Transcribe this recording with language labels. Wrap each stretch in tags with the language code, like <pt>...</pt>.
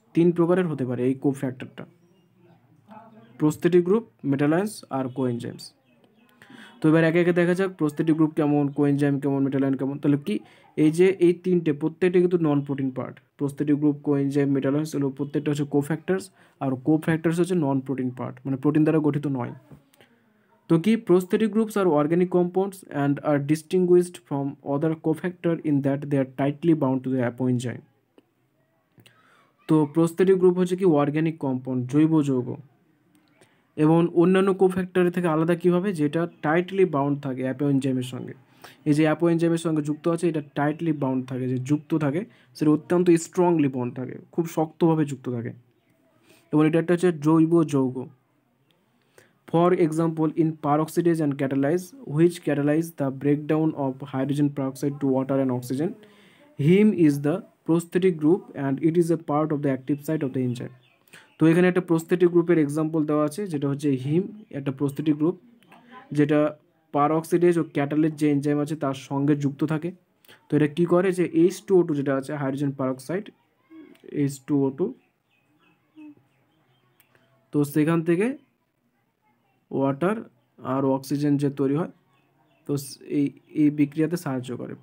<bn>3 প্রকারের হতে পারে এই কোফ্যাক্টরটা, প্রস্থেটিক গ্রুপ, মেটালাইন্স আর কোএনজাইমস। তো এবার একে একে দেখা যাক প্রস্থেটিক গ্রুপ কেমন, কোএনজাইম কেমন, মেটালাইন কেমন। তাহলে কি, এই যে এই তিনটে প্রত্যেকটা কিন্তু non protein part, prosthetic group, coenzyme, মেটালাইন্স, এগুলো প্রত্যেকটা হচ্ছে কোফ্যাক্টরস, আর কোফ্যাক্টরস হচ্ছে নন প্রোটিন পার্ট, মানে প্রোটিন দ্বারা গঠিত নয়। তো কি,</bn> <en>prosthetic groups are organic compounds and are distinguished from other cofactor in that they are tightly bound to the apoenzyme.</en> <bn>তো prosthetic group হচ্ছে কি অর্গ্যানিক কম্পাউন্ড, জৈব যৌগ, এবং অন্যান্য কোফ্যাক্টরের থেকে আলাদা কীভাবে, যেটা টাইটলি বাউন্ড থাকে অ্যাপোএনজাইমের সঙ্গে। এই যে অ্যাপোএনজাইমের সঙ্গে যুক্ত আছে, এটা টাইটলি বাউন্ড থাকে, যে যুক্ত থাকে সেটা অত্যন্ত স্ট্রংলি বন্ড থাকে, খুব শক্তভাবে যুক্ত থাকে, এবং এটা একটা হচ্ছে জৈব যৌগ।</bn> <en>For example, in peroxidase and catalase, which catalyze the breakdown of hydrogen peroxide to water and oxygen, heme is the prosthetic group and it is a part of the active site of the enzyme.</en> <bn>তো এখানে একটা prosthetic গ্রুপের example দেওয়া আছে, যেটা হচ্ছে হিম, একটা prosthetic group যেটা পারঅক্সিডেজ ও ক্যাটালেজ যে এনজাইম আছে তার সঙ্গে যুক্ত থাকে। তো এটা কী করে, যে H2O2 যেটা আছে হাইড্রোজেন পারঅক্সাইড, H2O2, তো সেখান থেকে ওয়াটার আর অক্সিজেন যে তৈরি হয়, তো এই বিক্রিয়াতে সাহায্য করে।</bn>